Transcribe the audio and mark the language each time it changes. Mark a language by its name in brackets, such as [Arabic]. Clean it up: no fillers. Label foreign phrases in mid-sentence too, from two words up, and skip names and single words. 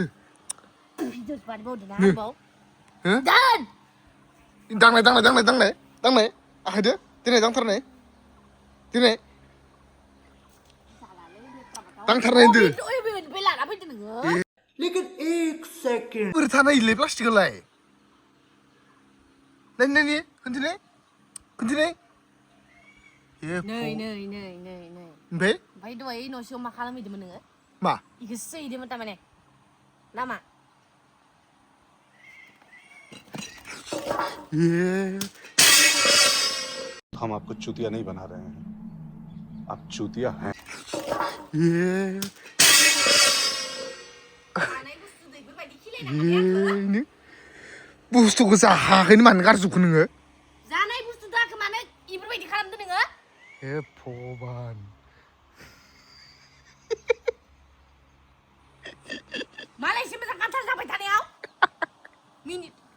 [Bodo] भिडिअस बानायबावदों ना आरोबाव हो दान दांनाय आखायदो दिनै दांथारनाय दिनै दांथारनाय होनदो बे लाना फैदो नोङो [Hindi] लेकिन एक सेकंड [Bodo] बोरै थानायलै प्लास्टिकआलाय नायनि खोन्थिनाय नै ओमफ्राय दहाय न' सिङाव मा खालामहैदोंमोन नोङो मा इखौसो सोहैदोंमोन थारमाने नामा [Hindi] हम आपको चूतिया नहीं बना रहे हैं आप चूतिया हैं [Bodo] जानाय बुस्थु बेफोरबायदि खिलायनानै बुस्थुखौ जाहाखैनो मानो गारजोबखो नोङो जानाय बुस्थु दाखो मानो इफोरबायदि खालामदो नोङो हे भगबान मालायसो मोजां कान्टाल जाबाय थानायाव मिनिट